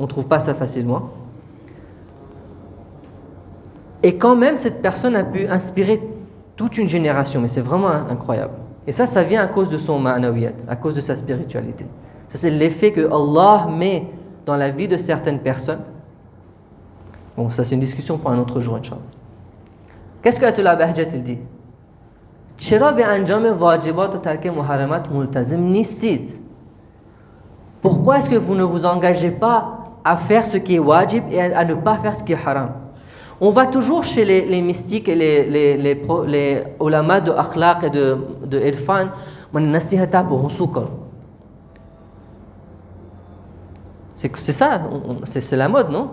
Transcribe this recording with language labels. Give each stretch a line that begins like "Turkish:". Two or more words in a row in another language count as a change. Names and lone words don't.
French: On ne trouve pas ça facilement. Et quand même, cette personne a pu inspirer toute une génération, mais c'est vraiment incroyable. Et ça vient à cause de son ma'nawiyat, à cause de sa spiritualité. Ça, c'est l'effet que Allah met dans la vie de certaines personnes. Bon, ça, c'est une discussion pour un autre jour, Inch'Allah. Qu'est-ce que Ayatollah Bahjat il dit?
Persian: چرا به انجام واجبات و ترک محرمات ملتزم نیستید؟
French: Pourquoi est-ce que vous ne vous engagez pas à faire ce qui est wajib et à ne pas faire ce qui est haram? On va toujours chez les mystiques et les ulama de akhlaq et de irfan, c'est ça, c'est la mode, non?